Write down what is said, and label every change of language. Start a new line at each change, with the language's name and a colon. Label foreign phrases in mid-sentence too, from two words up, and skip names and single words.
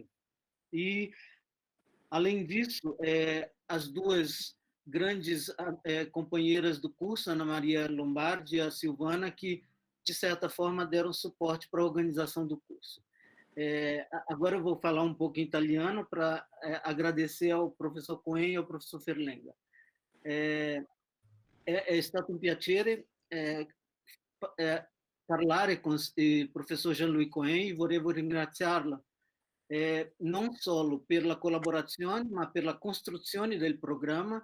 Portuguese: E, além disso, as duas grandes companheiras do curso, Ana Maria Lombardi e a Silvana, que, de certa forma, deram suporte para a organização do curso. Agora eu vou falar um pouco em italiano para agradecer ao professor Cohen e ao professor Ferlenga.
Italian: È stato un piacere parlare con il professor Jean-Louis Cohen e volevo ringraziarlo non solo per la collaborazione, ma per la costruzione del programma.